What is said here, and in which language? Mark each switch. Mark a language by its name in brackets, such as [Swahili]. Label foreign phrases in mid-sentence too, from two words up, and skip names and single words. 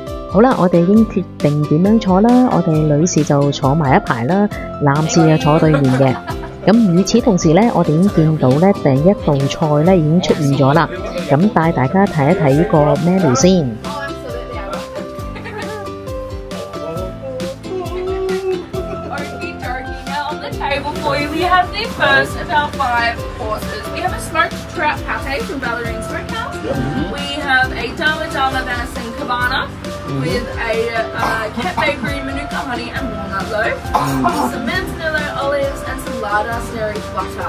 [Cantonese] 好啦，我哋已經決定點樣坐啦。我哋女士就坐埋一排啦，男士就坐對面嘅。咁與此同時呢，我哋已經見到呢第一道菜呢已經出現咗啦。咁帶大家睇一睇呢個 menu 先。 [English] We have the first of our 5 courses. We have a smoked trout pate from Ballerine Smokehouse. We have a Dama Dama venison cabana with a Ket Bakery Manuka honey and walnut loaf, some manzanillo olives and some Larder Snurry butter.